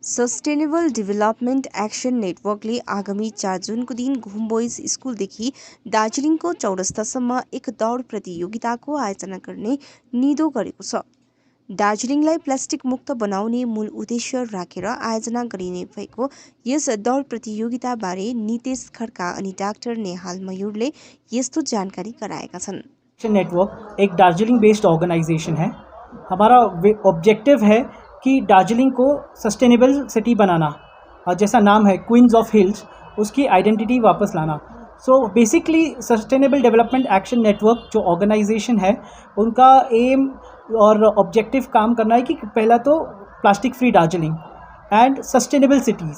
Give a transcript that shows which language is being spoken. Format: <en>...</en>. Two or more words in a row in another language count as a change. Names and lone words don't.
<ne>सस्टेनेबल डेभलपमेन्ट एक्सन नेटवर्कले आगामी 4 जुनको दिन घुम बोइज स्कुलदेखि दार्जिलिङको चौरस्तासम्म एक दौड प्रतियोगिताको आयोजना गर्ने निधो गरेको छ। दार्जिलिङलाई प्लास्टिक मुक्त बनाउने मूल उद्देश्य राखेर आयोजना गरिने भएको यस दौड प्रतियोगिताबारे नितेश खड्का अनि डाक्टर नेहाल मयूरले यस्तो जानकारी गराएका छन्।</ne> <hi>एक्सन नेटवर्क एक</hi> <en>Darjeeling based organisation</en> <hi>है। हमारा ऑब्जेक्टिव है कि दार्जिलिंग को</hi> <en>sustainable city</en> <hi>बनाना, और जैसा नाम है</hi> <en>Queens of Hills,</en> <hi>उसकी आइडेंटिटी वापस लाना। सो बेसिकली सस्टेनेबल डेवलपमेंट एक्शन नेटवर्क जो ऑर्गेनाइजेशन है, उनका एम और ऑब्जेक्टिव काम करना है कि पहला तो</hi> <en>plastic free Darjeeling and sustainable cities.</en>